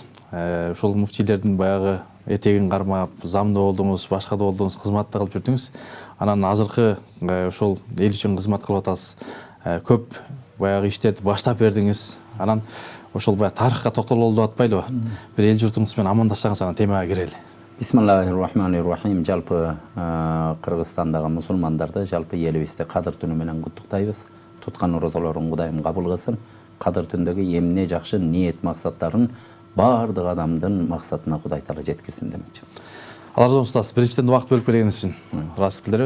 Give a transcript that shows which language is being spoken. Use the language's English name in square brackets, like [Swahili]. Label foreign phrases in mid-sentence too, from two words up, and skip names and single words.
[Kyrgyz] Ошол муфтийлердин баягы этегин кармап, замда болдуңуз, башка да болдуңуз, кызматта кылып жүрдүңүз. Анан азыркы ошол эл үчүн кызмат кылып атасыз. Көп баягы иштерди баштап бердиңиз. Анан ошол баягы тарыхка токтололу деп атпайлыбы? Бир эл журтуңуз менен амандашсаңыз анан темага кирели. [Arabic] بسم الله الرحمن الرحيم. [Kyrgyz] Жалпы Кыргызстандагы мусулмандарды, жалпы элибизди кадыр түнү менен куттуктайбыз. Туткан орозолорун Кудайым кабыл кылсын. Кадыр түндөгү эмне жакшы ниет максаттарын бардык адамдын максатына Кудай Таала жеткирсин демекчи. Алардан устаз, биринчиден убакыт бөлүп келгениңиз үчүн ыраазычылык билдиребиз.